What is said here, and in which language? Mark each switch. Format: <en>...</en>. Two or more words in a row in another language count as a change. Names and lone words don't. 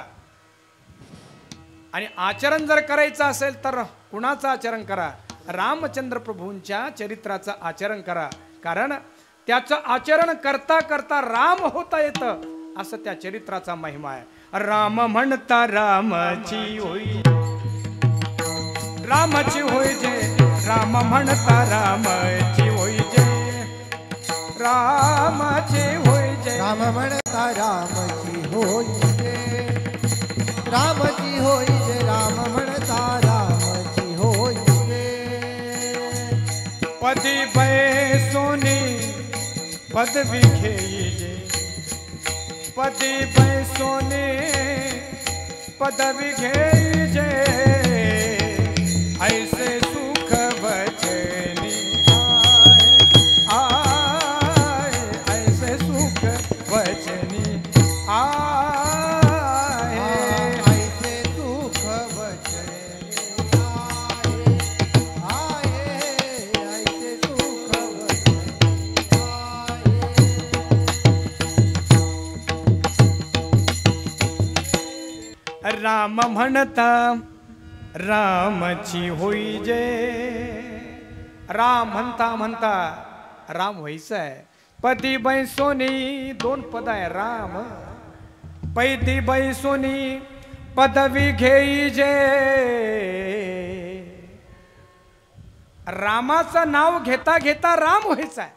<mr>आणि आचरण जर करायचं असेल तर कुणाचं आचरण करा? रामचंद्र प्रभूंच्या चरित्राचं आचरण करा. कारण त्याचं आचरण करता करता राम होता येतं, असं त्या चरित्राचा महिमा आहे. राम म्हणता रामाची होई, रामाची होय जे. राम म्हणता रामाची होय जे, रामाची होय जे. राम म्हणता रामची होई जे, रामची होई जे. राम म्हणता रामची होई जे. पदी बैसोनी पदवी घेई जे, पदी बैसोनी पदवी घेई जे. ऐसे सुख वचनी आए, ऐसे सुख वचनी आए. ऐसे सुख वचनी आए, ऐसे सुख वचनी आए. राम म्हणता रामची होई जे. राम म्हणता म्हणता राम व्हायचं आहे. पदी बैसोनी दोन पद आहे. राम पैदी बैसोनी पदवी घेई जे. रामाचं नाव घेता घेता राम व्हायचं आहे.</mr>